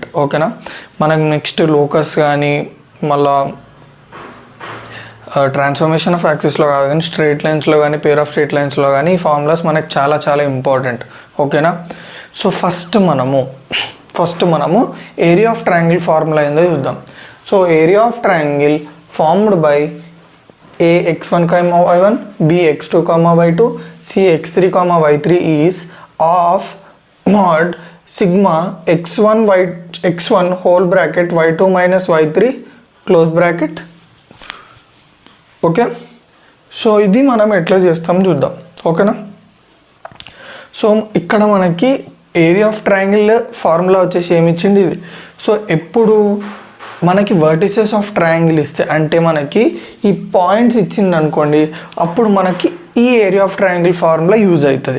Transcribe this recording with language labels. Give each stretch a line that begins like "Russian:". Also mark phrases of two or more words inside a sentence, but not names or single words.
Telugu: ఓకేనా, మనకు
English: next locus
Telugu: కానీ మళ్ళా
English: transformation of axisలో
Telugu: కాదు కానీ
English: straight linesలో
Telugu: కానీ
English: pair of straight linesలో
Telugu: కానీ ఈ ఫార్ములాస్ మనకు చాలా చాలా ఇంపార్టెంట్. ఓకేనా,
English: so first
Telugu: మనము
English: area of triangle formula
Telugu: ఏందో చూద్దాం.
English: so area of triangle formed by a x1, y1, b x2, y2, c x3, y3 is of mod sigma x1 whole bracket y2 minus y3 close bracket. okay, so
Telugu: ఇది మనం ఎట్లా చేస్తాం చూద్దాం. ఓకేనా, సో ఇక్కడ మనకి
English: area of triangle formula
Telugu: వచ్చేసి ఏమి ఇచ్చింది ఇది. సో ఎప్పుడు మనకి
English: vertices of triangle
Telugu: ఇస్తే అంటే మనకి ఈ పాయింట్స్ ఇచ్చింది అనుకోండి, అప్పుడు మనకి ఈ
English: area of triangle formula use
Telugu: అవుతుంది.